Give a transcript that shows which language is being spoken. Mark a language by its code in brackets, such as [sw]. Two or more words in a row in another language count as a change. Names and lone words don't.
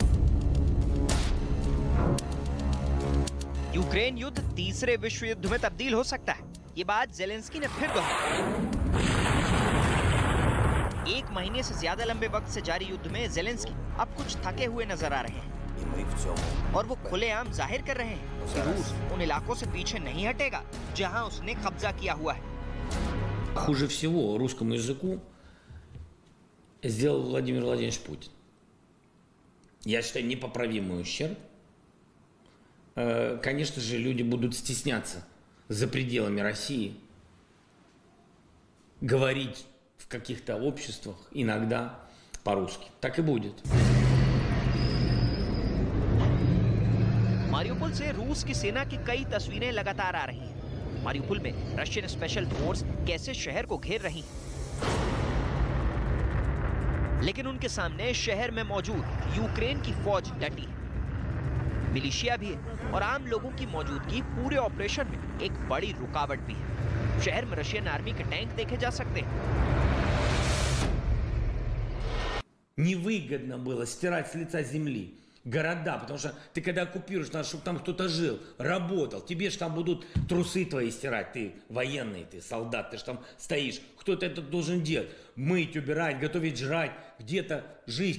[hi] यूक्रेन युद्ध तीसरे विश्व युद्ध में तब्दील हो सकता है, ये बात ज़ेलेंस्की ने फिर दोहराई। एक महीने से ज्यादा लंबे वक्त से जारी युद्ध में ज़ेलेंस्की अब कुछ थके हुए नजर आ रहे हैं और वो खुलेआम जाहिर कर रहे हैं कि रूस उन इलाकों से पीछे नहीं हटेगा जहां उसने कब्जा किया हुआ है। [ru] Хуже всего русскому языку сделал Владимир Владимирович Путин. Я считаю, непоправимый ущерб. Конечно же, люди будут стесняться за пределами России говорить в каких-то обществах иногда по-русски. Так и будет. [hi] मारियुपोल से रूस की सेना की कई तस्वीरें लगातार आ रही हैं। मारियुपोल में [en] Russian special force [hi] कैसे शहर को घेर रही है, लेकिन उनके सामने शहर में मौजूद यूक्रेन की फौज डटी है। मिलिशिया भी है और आम लोगों की मौजूदगी पूरे ऑपरेशन में एक बड़ी रुकावट भी है। शहर में [en] Russian army [hi] के टैंक देखे जा सकते हैं। [ru] Невыгодно было стирать с лица земли города, потому что ты когда оккупируешь, надо, чтобы там кто-то жил, работал. Тебе же там будут трусы твои стирать, ты военный, ты солдат, ты же там стоишь. Кто-то это должен делать. Мыть, убирать, готовить, жрать, где-то жить.